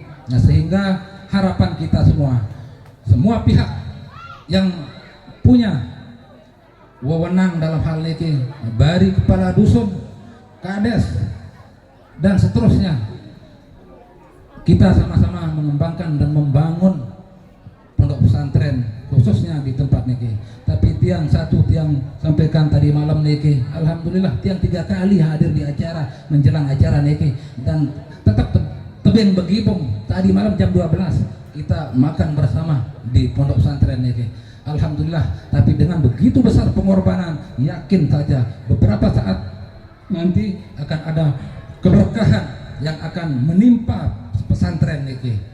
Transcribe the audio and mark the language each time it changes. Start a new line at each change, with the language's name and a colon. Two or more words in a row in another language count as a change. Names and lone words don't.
Indonesian: Nah, sehingga harapan kita semua pihak yang punya wewenang dalam hal ini, dari kepala dusun, kades, dan seterusnya, kita sama-sama mengembangkan dan membangun pondok pesantren khususnya di tempat niki. Tapi tiang sampaikan tadi malam niki, alhamdulillah tiang 3 kali hadir di acara menjelang acara niki, dan tetap tebing begibung. Tadi malam jam 12 kita makan bersama di pondok pesantren niki, alhamdulillah. Tapi dengan begitu besar pengorbanan, yakin saja beberapa saat nanti akan ada keberkahan yang akan menimpa pesantren niki.